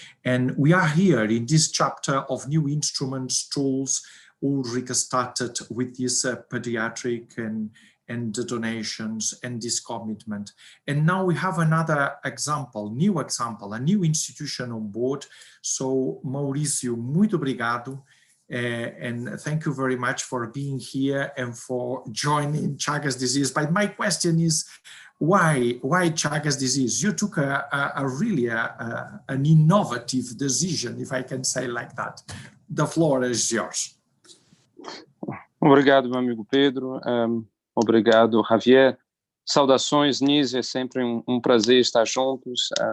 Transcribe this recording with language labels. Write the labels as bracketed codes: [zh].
[en] And we are here in this chapter of new instruments, tools. Ulrika started with this pediatric and the donations and this commitment. And now we have another example, a new institution on board. [pt] So Mauricio, muito obrigado. [en] And thank you very much for being here and for joining Chagas disease. But my question is, why Chagas disease? You took an innovative decision, if I can say like that. The floor is yours. [pt] Obrigado, meu amigo Pedro. Obrigado, Javier. Saudações, Nizia, é sempre um prazer estar juntos.